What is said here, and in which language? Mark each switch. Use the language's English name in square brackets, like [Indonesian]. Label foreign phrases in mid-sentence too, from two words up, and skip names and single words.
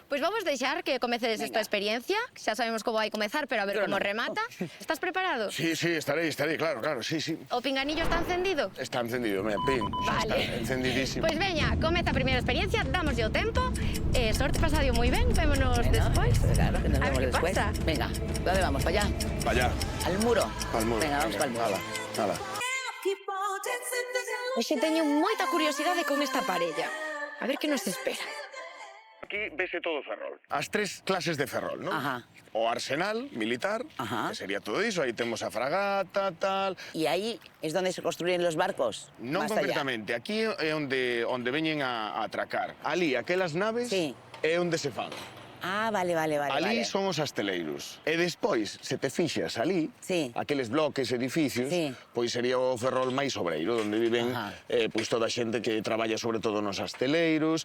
[Galician] Pois vamos deixar que comecedes esta experiencia, que xa sabemos como vai comezar, pero a ver Pero como [Spanish] no. [Galician] remata. Estás preparado? Sí, sí, estarei, claro, sí, sí. O pinganillo está encendido? Está encendido, mira, pin, xa Vale. está encendidísimo. Pois veña, comeza a primeira experiencia, damoslle o tempo. Sorte pasadio moi ben, vémonos despois. Claro, que nos A ver vemos que [Spanish] después. pasa. Venga, ¿dónde vamos? ¿Para allá? Pa allá, ¿Al muro? pa'l muro. Venga, vamos para el muro. Hala, hala. [Galician] Hoxe teño moita curiosidade con esta parella. A ver que nos espera. Aquí vese todo Ferrol. As tres clases de Ferrol, ¿no? Ajá. O arsenal militar, Ajá. que sería todo iso, aí temos a fragata, tal. [Spanish] Y ahí es donde se construyen los barcos. [Galician] Non [Spanish] Más allá. [Galician] concretamente, aquí é onde veñen a atracar. Ali, aquelas naves, [Spanish] Sí. [Galician] é onde se fan. [Spanish] Ah, vale. [Galician] Ali [Spanish] vale. [Galician] son os asteleiros. E despois, se te fixas ali, [Spanish] Sí. [Galician] aqueles bloques, edificios, [Spanish] Sí. [Galician] pois sería o Ferrol máis obreiro, onde viven Ajá. pois toda a xente que traballa sobre todo nos asteleiros,